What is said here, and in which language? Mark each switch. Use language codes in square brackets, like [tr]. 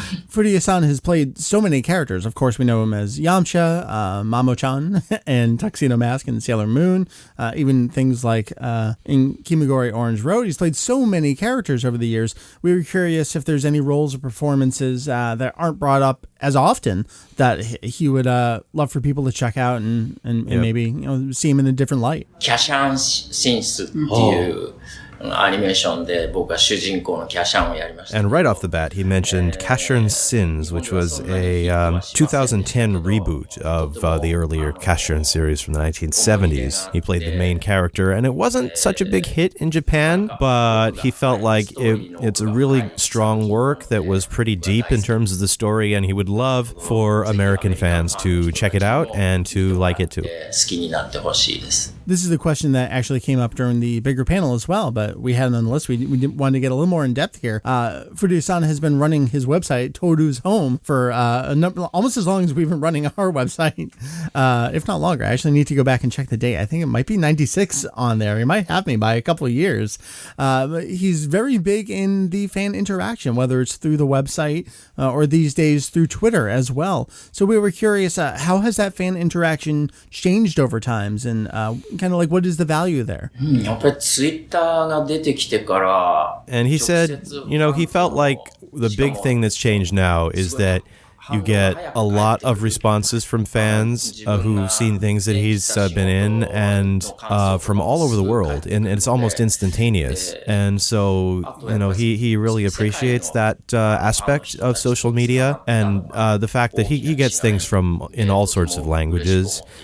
[en] Furuya-san has played so many characters. Of course, we know him as Yamcha, Mamo-chan, and Tuxedo Mask and Sailor Moon, even things like in Kimigori Orange Road. He's played so many characters over the years. We were curious if there's any roles or performances that aren't brought up as often that he would love for people to check out and maybe see him in a different light. [ja] キャシャンシンスっていうアニメーションで僕は主人公のキャシャンをやりました。 [en] And right off the bat, he mentioned Casshern's Sins, which was a 2010 reboot of the earlier Casshern series from the 1970s. He played the main character, and it wasn't such a big hit in Japan, but he felt like it's a really strong work that was pretty deep in terms of the story, and he would love for American fans to check it out and to like it too. [ja] 好きになってほしいです。 [en] This is a question that actually came up during the bigger panel as well, but we had it on the list. We wanted to get a little more in depth here. Furuya-san has been running his website, Toru's Home, for almost as long as we've been running our website, if not longer. I actually need to go back and check the date. I think it might be 96 on there. He might have me by a couple of years. He's very big in the fan interaction, whether it's through the website or these days through Twitter as well. So we were curious, how has that fan interaction changed over times, and kind of like what is the value there? [ja] やっぱりツイッターが出てきてから [en] And he said, he felt like the big thing that's changed now is that you get a lot of responses from fans who've seen things that he's been in and from all over the world, and it's almost instantaneous. And so, he really appreciates that aspect of social media, and the fact that he gets things in all sorts of languages.